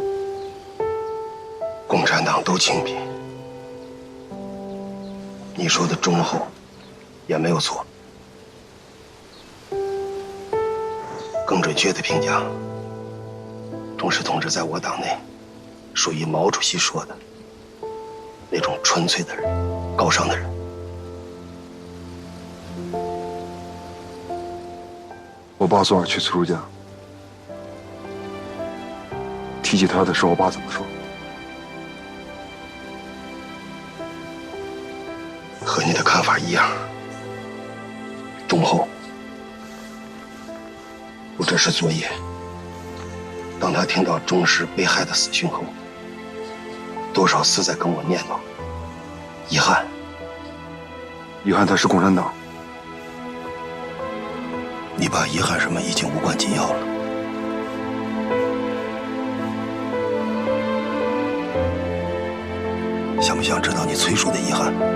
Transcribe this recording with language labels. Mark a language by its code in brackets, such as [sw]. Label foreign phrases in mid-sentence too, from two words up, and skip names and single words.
[zh] 共產黨都清貧，你說的忠厚也沒有錯。更準確的評價，鍾氏同志在我黨內屬於毛主席說的那種純粹的人，高尚的人。我爸昨晚去崔叔家，提起他的時候，我爸怎麼說？和你的看法一樣，忠厚。我这是作業。當他聽到鍾氏被害的死訊後，多少次在跟我念叨遺憾。遺憾他是共產黨。你爸遺憾什麼已經無關緊要了。想不想知道你崔叔的遺憾？